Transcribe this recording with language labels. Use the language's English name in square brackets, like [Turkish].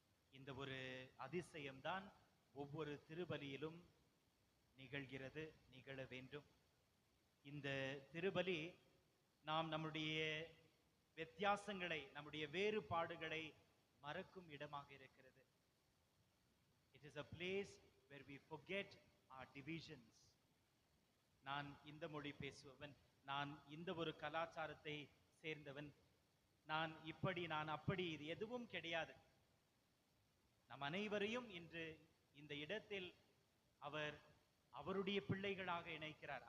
[Tamil] இந்த ஒரு அதிசயம்தான் ஒவ்வொரு திருபலியிலும் நிகழ்கிறது, நிகழ வேண்டும். இந்த திருபலி நாம் நம்முடைய வித்தியாசங்களை, நம்முடைய வேறுபாடுகளை மறக்கும் இடமாக இருக்கிறது. [English] It is a place where we forget our divisions. [Tamil] நான் இந்த மொழி பேசுபவன், நான் இந்த ஒரு கலாச்சாரத்தை சேர்ந்தவன், நான் இப்படி நான் அப்படி, இது எதுவும் கிடையாது. நம் அனைவரையும் இன்று இந்த இடத்தில் அவர் அவருடைய பிள்ளைகளாக இணைக்கிறார்.